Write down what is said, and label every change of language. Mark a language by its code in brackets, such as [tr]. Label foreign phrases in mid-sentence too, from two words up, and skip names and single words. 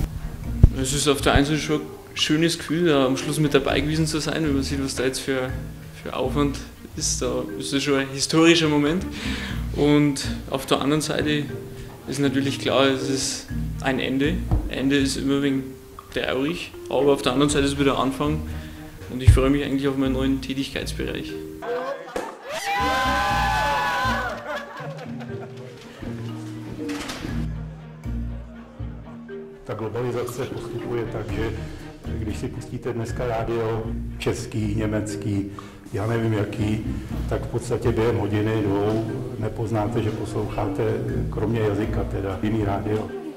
[de] Es ist auf der einen Seite schon ein schönes Gefühl, da am Schluss mit dabei gewesen zu sein, wenn man sieht, was da jetzt für Aufwand ist. Da ist das schon ein historischer Moment. Und auf der anderen Seite ist natürlich klar, es ist ein Ende. Ende ist immer ein wenig traurig, aber auf der anderen Seite ist es wieder ein Anfang. Und ich freue mich eigentlich auf meinen neuen Tätigkeitsbereich. [cs] Ta globalizace postupuje tak, že když si pustíte dneska rádio český, německý, já nevím jaký, tak v podstatě během hodiny, dvou nepoznáte, že posloucháte kromě jazyka teda jiný rádio.